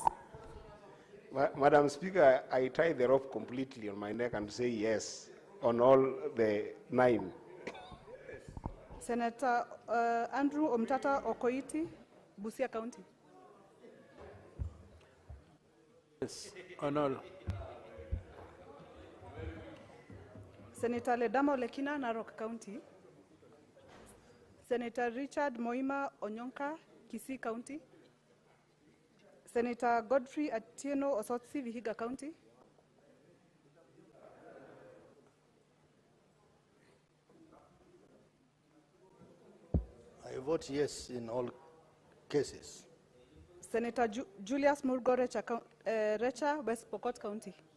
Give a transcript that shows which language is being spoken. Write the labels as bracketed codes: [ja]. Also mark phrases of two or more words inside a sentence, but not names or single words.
[en] Madam Speaker, I tie the rope completely on my neck and say yes on all the 9. Senator Andrew Omtata Okoiti, Busia County. Yes, on all. Senator Ledamo Lekina, Narok County. Senator Richard Moima Onyonka, Kisii County. Senator Godfrey Atieno Osotsi, Vihiga County. I vote yes in all cases. Senator Julius Murgo Recha, West Pokot County.